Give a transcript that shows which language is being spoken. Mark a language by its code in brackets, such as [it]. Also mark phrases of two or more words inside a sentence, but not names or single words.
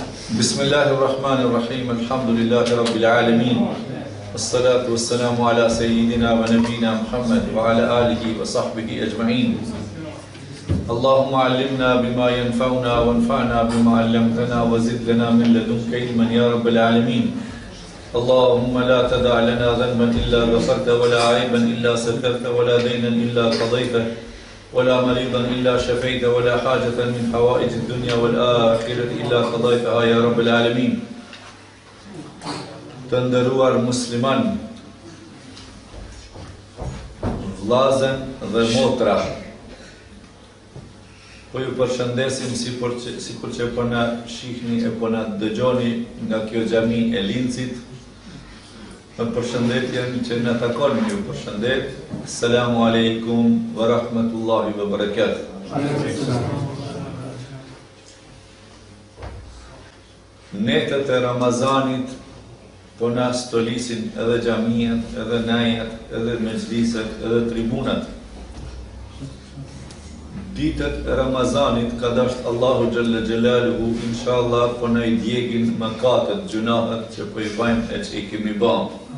[ar] بسم الله الرحمن الرحيم، الحمد لله رب العالمين. الصلاة والسلام على سيدنا ونبينا محمد وعلى آله وصحبه أجمعين. اللهم علمنا بما ينفعنا وانفعنا بما علمتنا وزد لنا من لدنك علما يا رب العالمين. اللهم لا تدع لنا ذنبا إلا غفرت ولا عيبا إلا سترت ولا دينا إلا قضيت ولا مريضا إلا شفيت ولا حاجة من حوائج الدنيا والآخرة إلا قضيتها يا رب العالمين. [sq] Të nderuar musliman, vllazën dhe motra, po ju përshëndesim sikur që po na shihni e po na dëgjoni nga kjo xhami e Lincit. Në përshëndetjen që në takon ju përshëndet. [ar] السلام عليكم ورحمة الله وبركاته. [sq] Netët e Ramazanit po na stolisin edhe xhamiat, edhe najat, edhe mezhliset, edhe tribunat. Ditët e Ramazanit ka dasht [ar] الله جل جلاله, [sq] inshallah po na I djegin mëkatet, gjunahet që po I bajmë e që I kemi bërë.